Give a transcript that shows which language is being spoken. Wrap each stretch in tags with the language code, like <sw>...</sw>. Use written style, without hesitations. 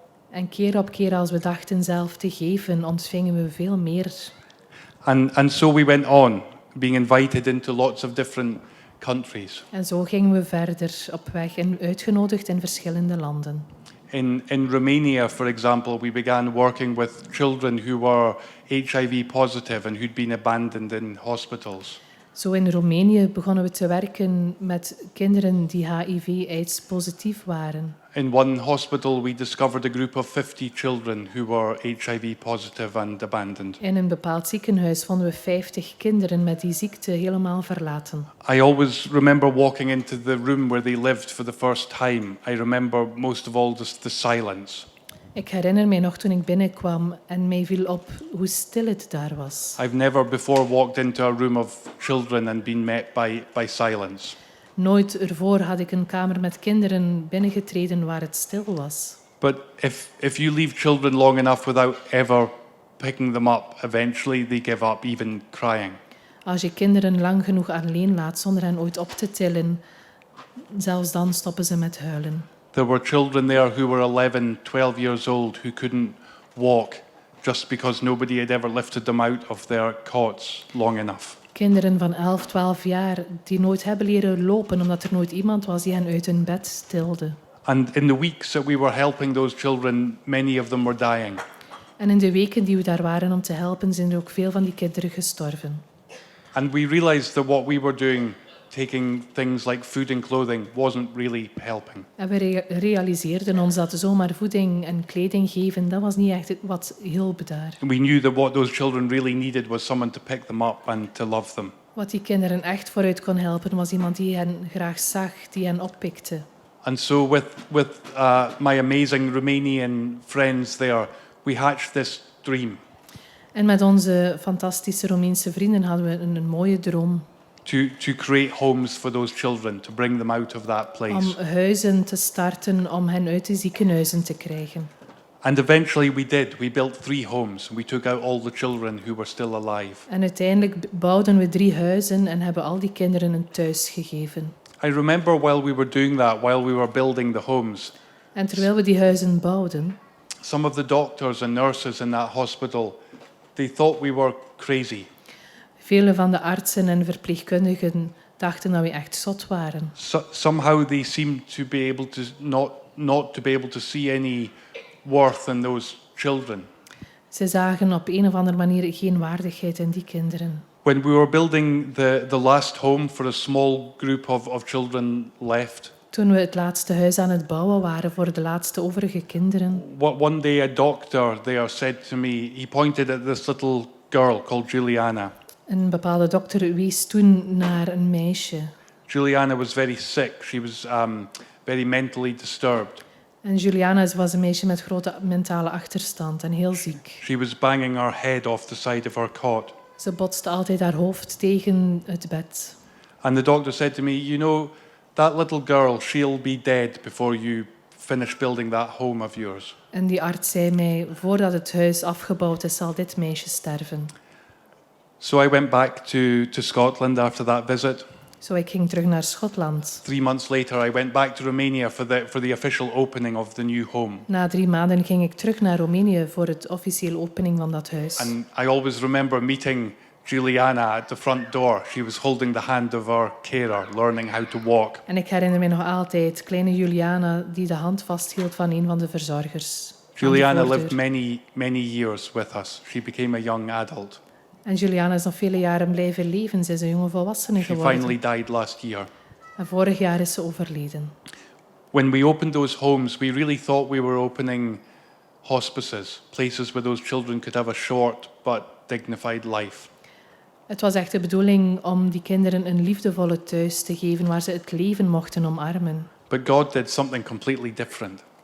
<nl>En keer op keer als we dachten zelf te geven, ontvingen we veel meer.</nl> <en>And so we went on, being invited into lots of different countries.</en> <nl>En zo gingen we verder op weg en uitgenodigd in verschillende landen.</nl> <en>In Romania, for example, we began working with children who were HIV positive and who'd been abandoned in hospitals.</en> <nl>Zo in Roemenië begonnen we te werken met kinderen die HIV/AIDS positief waren.</nl> <en>In one hospital, we discovered a group of 50 children who were HIV positive and abandoned.</en> <nl>In een bepaald ziekenhuis vonden we 50 kinderen met die ziekte helemaal verlaten.</nl> <en>I always remember walking into the room where they lived for the first time. I remember most of all just the silence.</en> <nl>Ik herinner mij nog toen ik binnenkwam en mij viel op hoe stil het daar was.</nl> <en>I've never before walked into a room of children and been met by silence.</en> <nl>Nooit ervoor had ik een kamer met kinderen binnengetreden waar het stil was.</nl> <en>But if you leave children long enough without ever picking them up, eventually they give up, even crying.</en> <nl>Als je kinderen lang genoeg alleen laat zonder hen ooit op te tillen, zelfs dan stoppen ze met huilen.</nl> <en>There were children there who were 11, 12 years old who couldn't walk just because nobody had ever lifted them out of their cots long enough.</en> <nl>Kinderen van 11, 12 jaar die nooit hebben leren lopen omdat er nooit iemand was die hen uit hun bed tilde.</nl> <en>And in the weeks that we were helping those children, many of them were dying.</en> <nl>En in de weken die we daar waren om te helpen, zijn er ook veel van die kinderen gestorven.</nl> <en>And we realized that what we were doing, taking things like food and clothing, wasn't really helping.</en> <nl>En we realiseerden ons dat zomaar voeding en kleding geven, dat was niet echt wat hielp daar.</nl> <en>And we knew that what those children really needed was someone to pick them up and to love them.</en> <nl>Wat die kinderen echt vooruit kon helpen, was iemand die hen graag zag, die hen oppikte.</nl> <en>And so with my amazing Romanian friends there, we hatched this dream</en> <nl>En met onze fantastische Roemeense vrienden hadden we een mooie droom</nl> <en>to create homes for those children, to bring them out of that place.</en> <nl>om huizen te starten om hen uit de ziekenhuizen te krijgen.</nl> <en>And eventually we did. We built 3 homes. We took out all the children who were still alive.</en> <nl>En uiteindelijk bouwden we 3 huizen en hebben al die kinderen een thuis gegeven.</nl> <en>I remember while we were doing that, while we were building the homes,</en> <nl>En terwijl we die huizen bouwden,</nl> <en>some of the doctors and nurses in that hospital, they thought we were crazy.</en> <nl>vele van de artsen en verpleegkundigen dachten dat we echt zot waren.</nl> <en>Somehow they seemed to be able to not to be able to see any worth in those children.</en> <nl>Ze zagen op een of andere manier geen waardigheid in die kinderen.</nl> <en>When we were building the last home for a small group of children left,</en> <nl>Toen we het laatste huis aan het bouwen waren voor de laatste overige kinderen,</nl> <en>one day a doctor there said to me, he pointed at this little girl called Juliana.</en> <nl>een bepaalde dokter wees toen naar een meisje.</nl> <en>Juliana was very sick. She was very mentally disturbed.</en> <nl>En Juliana was een meisje met grote mentale achterstand en heel ziek.</nl> <en>She was banging her head off the side of her cot.</en> <nl>Ze botste altijd haar hoofd tegen het bed.</nl> <en>And the doctor said to me, you know, that little girl, she'll be dead before you finish building that home of yours.</en> <nl>En die arts zei mij, voordat het huis afgebouwd is, zal dit meisje sterven.</nl> <en>So I went back to Scotland after that visit.</en> <nl>Zo, ik ging terug naar Schotland.</nl> <en>3 months later, I went back to Romania for the official opening of the new home.</en> <nl>Na 3 maanden ging ik terug naar Roemenië voor het officiële opening van dat huis.</nl> <en>And I always remember meeting Juliana at the front door. She was holding the hand of our carer, learning how to walk.</en> <nl>En ik herinner me nog altijd kleine Juliana die de hand vasthield van een van de verzorgers.</nl> <en>Juliana lived many years with us. She became a young adult.</en> <nl>En Juliana is nog vele jaren blijven leven. Ze is een jonge volwassene</nl> <en>She</en> <nl>geworden.</nl> <en>finally died last year.</en> <nl>En vorig jaar is ze overleden.</nl> <en>When we opened those homes, we really thought we were opening hospices, places where those children could have a short but dignified life.</en> <nl>Het was echt de bedoeling om die kinderen een liefdevolle thuis te geven waar ze het leven mochten omarmen.</nl> <en>But God did something completely different.</en>